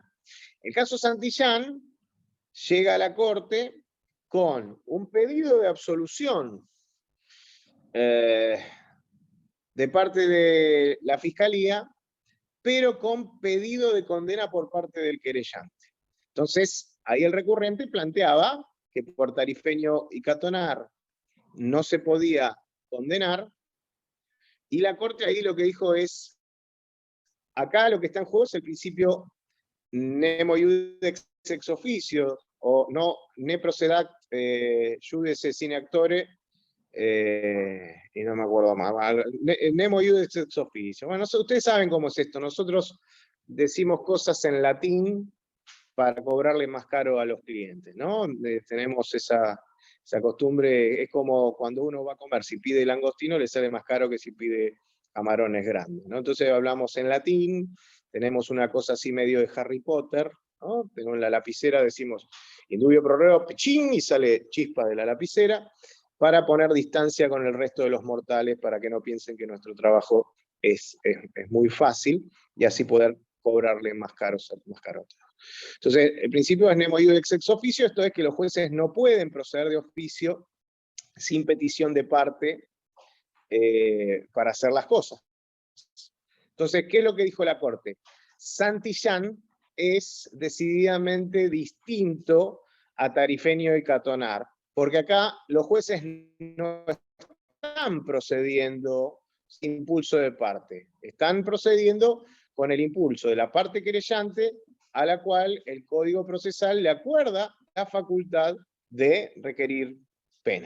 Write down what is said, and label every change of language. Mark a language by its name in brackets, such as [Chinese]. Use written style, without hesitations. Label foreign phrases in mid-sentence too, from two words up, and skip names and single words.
[Spanish] El caso Santillán llega a la Corte con un pedido de absolución de parte de la Fiscalía, pero con pedido de condena por parte del querellante. Entonces, ahí el recurrente planteaba que por Tarifeño y Catonar no se podía condenar, y la Corte ahí lo que dijo es, acá lo que está en juego es el principio [Latin] nemo iudex ex officio, [Spanish] o no [Latin] ne procedat judice sine actore, [Spanish] y no me acuerdo más, [Latin] nemo iudex ex officio. [Spanish] Bueno, ustedes saben cómo es esto, nosotros decimos cosas en latín para cobrarle más caro a los clientes, ¿no? Tenemos esa costumbre, es como cuando uno va a comer, si pide langostino le sale más caro que si pide camarones grandes, ¿no? Entonces hablamos en latín, tenemos una cosa así medio de Harry Potter, ¿no? Tenemos la lapicera, decimos [Latin] indubio pro reo, [Spanish] pechín, y sale chispa de la lapicera, para poner distancia con el resto de los mortales, para que no piensen que nuestro trabajo es muy fácil, y así poder cobrarle más caro a todos. Entonces, el principio es [Latin] nemo iudex ex officio, [Spanish] esto es que los jueces no pueden proceder de oficio sin petición de parte para hacer las cosas. Entonces, ¿qué es lo que dijo la Corte? Santillán es decididamente distinto a Tarifeño y Catonar, porque acá los jueces no están procediendo sin impulso de parte, están procediendo con el impulso de la parte querellante, a la cual el Código Procesal le acuerda la facultad de requerir pena.